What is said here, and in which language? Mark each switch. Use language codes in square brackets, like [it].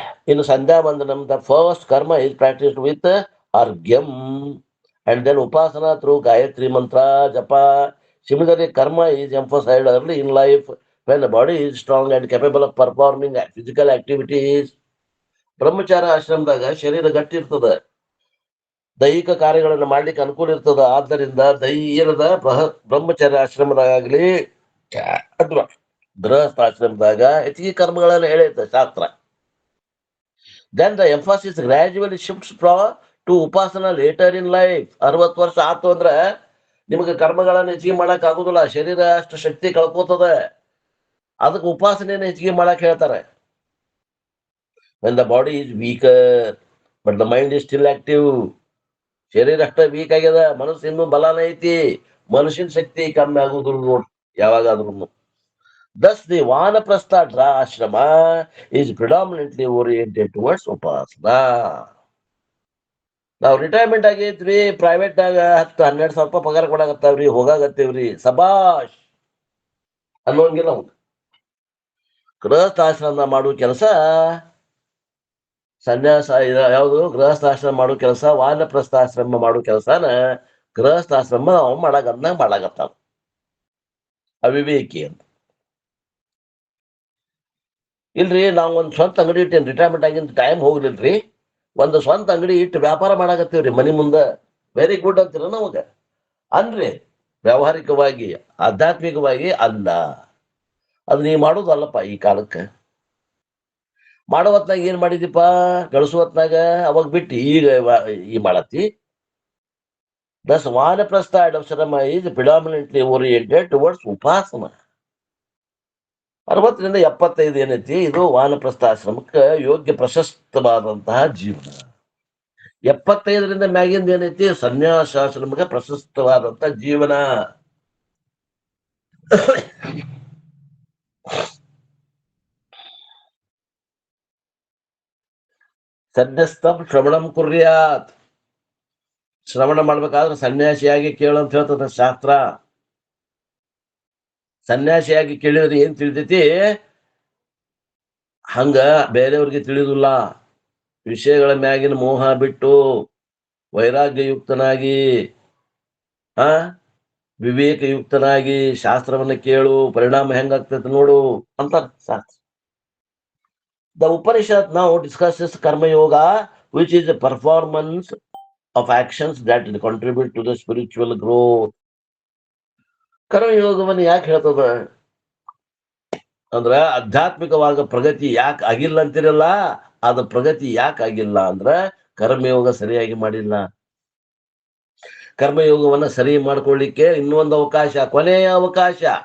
[en] ಇನ್ನು sandhya vandanam, the first karma is practised with arghyam and then upasana through Gayatri mantra japa. Similarly, karma is emphasized early in life when the body is strong and capable of performing physical activities. [kn] ಬ್ರಹ್ಮಚಾರ ಆಶ್ರಮದಾಗ ಶರೀರ ಗಟ್ಟಿ ಇರ್ತದ, ದೈಹಿಕ ಕಾರ್ಯಗಳನ್ನು ಮಾಡ್ಲಿಕ್ಕೆ ಅನುಕೂಲ ಇರ್ತದ. ಆದ್ದರಿಂದ ಧೈರ್ಯದ ಬ್ರಹ್ಮಚಾರ್ಯ ಆಶ್ರಮದಾಗಲಿ ಅಥವಾ ಗೃಹಸ್ಥಾಶ್ರಮದಾಗ ಹೆಚ್ಚಿಗೆ ಕರ್ಮಗಳನ್ನು ಹೇಳೈತೆ ಶಾಸ್ತ್ರ. [en] Then the emphasis gradually shifts to upasana later in life. [kn] 60 ವರ್ಷ ಆತು ಅಂದ್ರ ನಿಮಗೆ ಕರ್ಮಗಳನ್ನು ಹೆಚ್ಚಿಗೆ ಮಾಡಕ್ ಆಗುದಿಲ್ಲ, ಶರೀರ ಅಷ್ಟು ಶಕ್ತಿ ಕಳ್ಕೋತದ. ಅದಕ್ಕೆ ಉಪಾಸನೆಯನ್ನು ಹೆಚ್ಚಿಗೆ ಮಾಡಕ್ ಹೇಳ್ತಾರೆ. [en] When the body is weaker but the mind is still active. [kn] ಶರೀರ ಅಷ್ಟ ವೀಕ್ ಆಗ್ಯದ, ಮನಸ್ಸು ಇನ್ನೂ ಬಲಾನ ಐತಿ, ಮನುಷ್ಯನ ಶಕ್ತಿ ಕಮ್ಮಿ ಆಗುದಿಲ್ಲ ನೋಡ್ರಿ ಯಾವಾಗಾದ್ರೂ. [en] Thus the vanaprastha ashrama is predominantly oriented towards upasana. [kn] ನಾವು ರಿಟೈರ್ಮೆಂಟ್ ಆಗೈತ್ರಿ, ಪ್ರೈವೇಟ್ ನಾಗ 10-12 ಸಾವಿರ ರೂಪಾಯಿ ಪಗಾರ ಕೊಡಾಕತ್ತಾವ್ರಿ, ಹೋಗಾಕತ್ತೇವ್ರಿ, ಸಬಾಷ್ ಅನ್ನೋಂಗಿಲ್ಲ. ಅವ್ನು ಗೃಹಸ್ಥಾಶ್ರಮ ಮಾಡುವ ಕೆಲಸ, ಸನ್ಯಾಸ ಯಾವುದು ಗೃಹಸ್ಥಾಶ್ರಮ ಮಾಡೋ ಕೆಲಸ, ವಾನಪ್ರಸ್ಥಾಶ್ರಮ ಮಾಡೋ ಕೆಲಸನ ಗೃಹಸ್ಥಾಶ್ರಮ ಅವ್ ಮಾಡಾಕತ್ತಾವ. ಅವಿವೇಕಿ ಅಂತ. ಇಲ್ರಿ, ನಾವು ಒಂದ್ ಸ್ವಂತ ಅಂಗಡಿ ಇಟ್ಟೇನ್, ರಿಟೈರ್ಮೆಂಟ್ ಆಗಿಂದ ಟೈಮ್ ಹೋಗ್ಲಿಲ್ರಿ, ಒಂದು ಸ್ವಂತ ಅಂಗಡಿ ಇಟ್ಟು ವ್ಯಾಪಾರ ಮಾಡಾಕತ್ತೀವ್ರಿ ಮನಿ ಮುಂದ, [en] very good [kn] ಅಂತೀರ ನಮಗ ಅನ್ರಿ. ವ್ಯಾವಹಾರಿಕವಾಗಿ ಆಧ್ಯಾತ್ಮಿಕವಾಗಿ ಅಲ್ಲ, ಅದು ನೀ ಮಾಡೋದಲ್ಲಪ್ಪ. ಈ ಕಾಲಕ್ಕೆ ಮಾಡೋ ಹೊತ್ನಾಗ ಏನ್ ಮಾಡಿದಿಪ್ಪ, ಗಳಿಸೋ ಹೊತ್ನಾಗ ಅವಾಗ ಬಿಟ್ಟು ಈಗ ಈ ಮಾಡತ್ತಿ. [en] Thus vanaprastha ashrama is predominantly oriented towards upasana. [kn] 60ರಿಂದ 75 ಏನೈತಿ, ಇದು ವಾನಪ್ರಸ್ಥಾಶ್ರಮಕ್ಕೆ ಯೋಗ್ಯ ಪ್ರಶಸ್ತವಾದಂತಹ ಜೀವನ. 75ರಿಂದ ಮ್ಯಾಗಿಂದ ಏನೈತಿ, ಸನ್ಯಾಸಾಶ್ರಮಕ್ಕೆ ಪ್ರಶಸ್ತವಾದಂತಹ ಜೀವನ. [sa] ಸನ್ಯಸ್ತಂ ಶ್ರವಣಂ ಕುರ್ಯಾತ್. [kn] ಶ್ರವಣ ಮಾಡ್ಬೇಕಾದ್ರೆ ಸನ್ಯಾಸಿಯಾಗಿ ಕೇಳಂತ ಹೇಳ್ತದ ಶಾಸ್ತ್ರ. ಸನ್ಯಾಸಿಯಾಗಿ ಕೇಳಿದ್ರೆ ಏನ್ ತಿಳಿತೈತಿ, ಹಂಗ ಬೇರೆಯವ್ರಿಗೆ ತಿಳಿದಿಲ್ಲ. ವಿಷಯಗಳ ಮ್ಯಾಗಿನ ಮೋಹ ಬಿಟ್ಟು ವೈರಾಗ್ಯಯುಕ್ತನಾಗಿ, ವಿವೇಕಯುಕ್ತನಾಗಿ ಶಾಸ್ತ್ರವನ್ನ ಕೇಳು, ಪರಿಣಾಮ ಹೆಂಗಾಗ್ತೈತಿ ನೋಡು ಅಂತ ಶಾಸ್ತ್ರ. [en] The Upanishad now discusses Karma Yoga, which is a performance of actions that contribute to the spiritual growth. [kn] ಕರ್ಮಯೋಗವನ್ನು ಯಾಕೆ ಹೇಳ್ತದ ಅಂದ್ರ, ಆಧ್ಯಾತ್ಮಿಕವಾಗ ಪ್ರಗತಿ ಯಾಕೆ ಆಗಿಲ್ಲ ಅಂತಿರಲ್ಲ, ಅದ ಪ್ರಗತಿ ಯಾಕೆ ಆಗಿಲ್ಲ ಅಂದ್ರ ಕರ್ಮಯೋಗ ಸರಿಯಾಗಿ ಮಾಡಿಲ್ಲ. ಕರ್ಮಯೋಗವನ್ನ ಸರಿ ಮಾಡ್ಕೊಳ್ಳಿಕ್ಕೆ ಇನ್ನೊಂದು ಅವಕಾಶ, ಕೊನೆಯ ಅವಕಾಶ.